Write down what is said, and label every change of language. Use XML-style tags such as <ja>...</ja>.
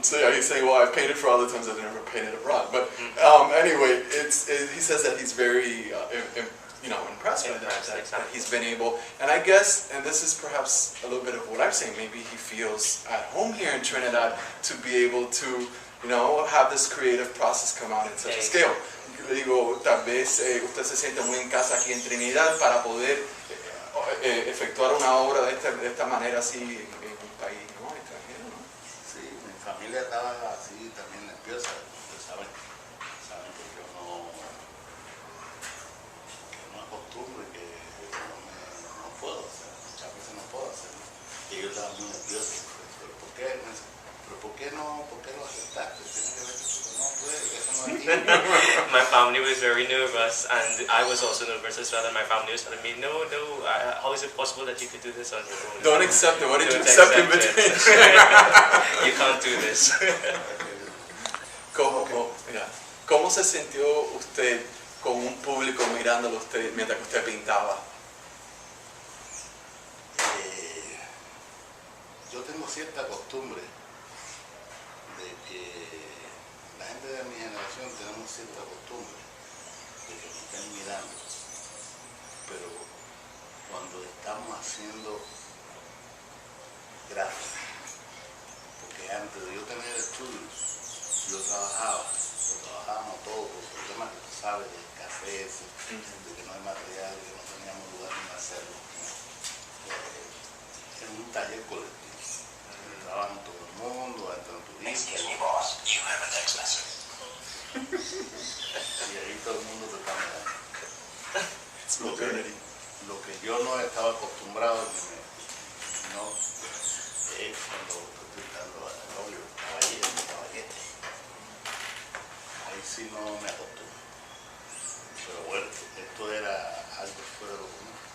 <en>So yeah, he's saying, well, I've painted for all the times I've never painted abroad. But anyway, he says that he's very impressed by that he's been able, and I guess, and this is perhaps a little bit of what I'm saying, maybe he feels at home here in Trinidad to be able to, have this creative process come out in such a scale.</en> <es>Le digo, tal vez usted se siente muy en casa aquí en Trinidad para poder efectuar una obra de esta manera así en un país extranjero, ¿no? Sí, mi familia estaba así también nerviosa, ustedes saben que yo no acostumbro y que no puedo hacer, muchas veces no puedo hacer. Y ellos estaban muy nerviosos, pero ¿por qué lo aceptaste? Tienes que ver que tú no puedes, eso no es aquí.</es> <en>My family was very nervous, and I was also nervous as well, and my family was telling me, no, how is it possible that you could do this on your own? Don't accept it. What did you accept in between? You can't do this.</en> <es>¿Cómo se sintió usted con un público mirándolo usted mientras que usted pintaba? Yo tengo cierta costumbre de que la gente de mi generación tenemos cierta costumbre de que nos estén mirando, pero cuando estamos haciendo gráfica, porque antes de yo tener estudios, yo trabajábamos todos por problemas que tú sabes, de escasez, de que no hay material, de que no teníamos lugar ni hacerlo, en un taller colectivo. Trabajan todo el mundo, entran turistas.</es> <en>Excuse me, boss, you have a text message.</en> <es>Y ahí todo el mundo te está mirando. Lo que yo no estaba acostumbrado, es cuando estoy dando al óleo, caballete. Ahí sí no me acostumbro. Pero bueno, esto era algo fuera de lo común.</es>